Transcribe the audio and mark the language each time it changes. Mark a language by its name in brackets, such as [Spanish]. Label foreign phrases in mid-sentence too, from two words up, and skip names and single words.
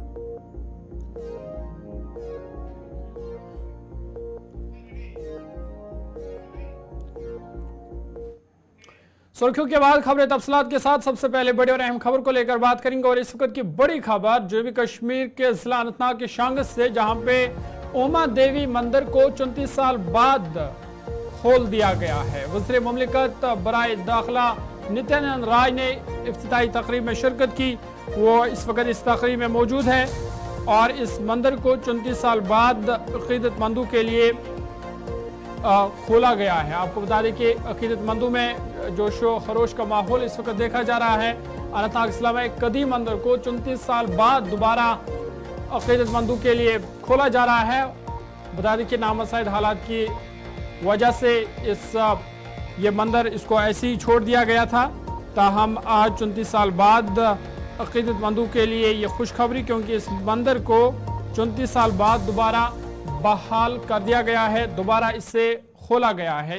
[Urdu] سرخیوں کے بعد خبریں تفصیلات کے ساتھ، سب سے پہلے بڑی اور اہم خبر کو لے کر بات کریں گے، اور اس وقت کی بڑی خبر جنوبی کشمیر کے ضلع اننت ناگ کے شانگس سے، جہاں پہ اوما دیوی مندر کو 34 سال بعد کھول دیا گیا ہے۔ وزیر مملکت برائے داخلہ نتیانند رائے نے افتتاحی تقریب میں شرکت کی، وہ اس وقت اس تقریب میں موجود ہے، اور اس مندر کو 34 سال بعد عقیدت مندوں کے لیے کھولا گیا ہے۔ آپ کو بتا دیں کہ عقیدت مندوں میں جوش و خروش کا ماحول اس وقت دیکھا جا رہا ہے۔ اننت ناگ ضلع میں ایک قدیم مندر کو 34 سال بعد دوبارہ عقیدت مندوں کے لیے کھولا جا رہا ہے۔ بتا دیں کہ نامساعد حالات کی وجہ سے یہ مندر اس کو ایسے ہی چھوڑ دیا گیا تھا، تاہم آج 34 سال بعد عقیدت مندوں کے لیے یہ خوشخبری، کیونکہ اس مندر کو 34 سال بعد دوبارہ بحال کر دیا گیا ہے، دوبارہ اسے کھولا گیا ہے۔